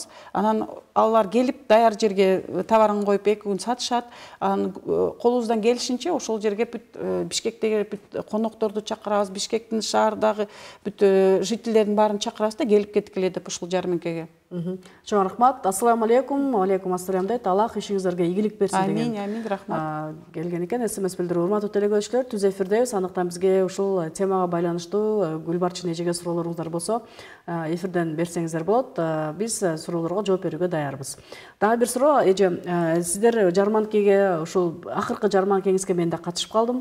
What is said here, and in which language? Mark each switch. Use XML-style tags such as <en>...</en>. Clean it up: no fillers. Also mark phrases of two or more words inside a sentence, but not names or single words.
<ky>Анан алар келип даяр жерге товарын коюп 2 күн сатышат. Анан колубуздан келишинче ошол жерге бүт Бишкектеги бүт конокторду чакырабыз, Бишкектин шаардагы бүт жительдердин баарын чакырабыз да, келип кеткиле деп ушул жарманкеге. Чоң рахмат.</ky> <ar>السلام عليكم. عليكم السلام дейт.</ar> <ky>Аллах ишиңиздерге игилик берсин деген. Амин, рахмат. Келген экен СМС билдирүү. Урматтуу телекөрүүчүлөр, түз эфирдебиз. Андыктан бизге ушул темага байланыштуу Гүлбарчын эжеге суроолоруңуздар болсо, эфирден берсеңиздер болот. Биз суроолорго жооп берүүгө даярбыз. Дагы бир суроо, эже, сиздер жарманкеге, ушул акыркы жарманкеңизге мен да катышып калдым.</ky>